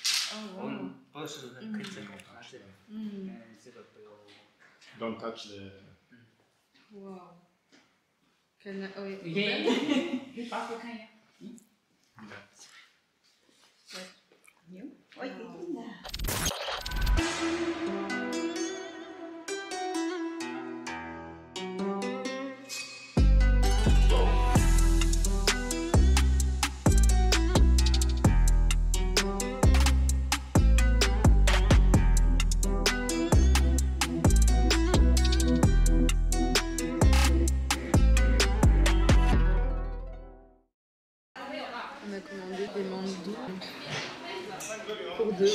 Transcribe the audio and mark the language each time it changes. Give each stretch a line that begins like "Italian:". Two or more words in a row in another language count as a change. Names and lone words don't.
Chinese: 不是可以这种方式。这个不要。
English: Don't touch the. Wow. Can I, oh,
Chinese: 你可以拔出看一下。牛，我也可以的。
French: On a commandé des mandous pour deux.